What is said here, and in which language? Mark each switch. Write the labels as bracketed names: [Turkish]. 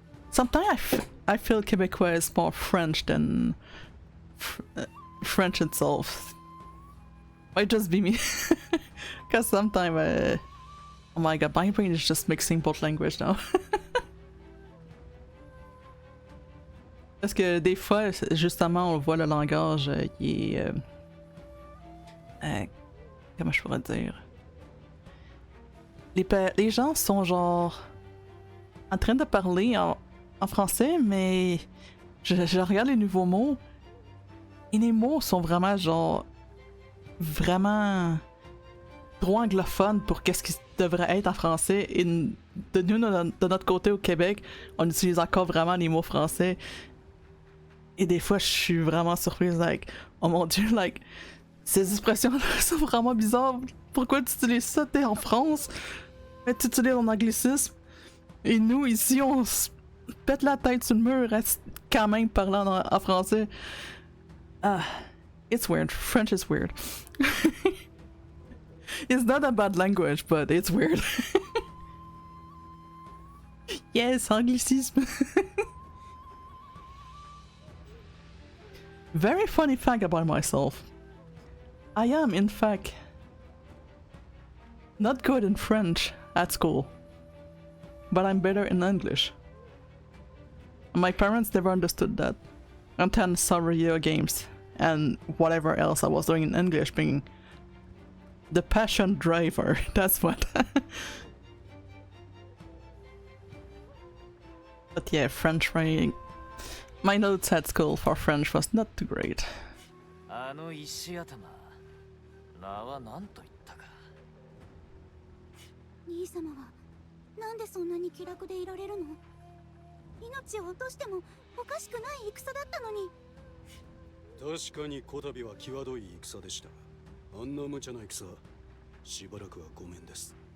[English] Sometimes I feel Québécois is more French than French itself. Might just be me. Because sometimes, oh my god, my brain is just mixing both languages now. [French] Parce que des fois, justement, on voit le langage qui est... comment je pourrais dire? Les gens sont genre en train de parler en français, mais je regarde les nouveaux mots et les mots sont vraiment genre vraiment trop anglophone pour qu'est-ce qui devrait être en français. Et de nous, de notre côté au Québec, on utilise encore vraiment les mots français. Et des fois, je suis vraiment surprise, like, oh mon dieu, like, ces expressions-là sont vraiment bizarres. Pourquoi tu utilises ça? T'es en France, mais tu utilises en anglicisme. Et nous, ici, on se pète la tête sur le mur, quand même parlant en français. [English] It's weird. French is weird. It's not a bad language, but it's weird. Yes, anglicisme. Very funny fact about myself. I am, in fact, not good in French at school, but I'm better in English. My parents never understood that until I saw video games and whatever else I was doing in English being the passion driver. That's what. But yeah, French writing. My notes at school for French was not too great. [Japanese] あの石頭、名は何と言ったか。兄様はなんでそんなに気楽でいられるの？命を落としてもおかしくない戦だったのに。確かにこたびは際どい戦でした。あんな無茶な戦、しばらくはごめんです。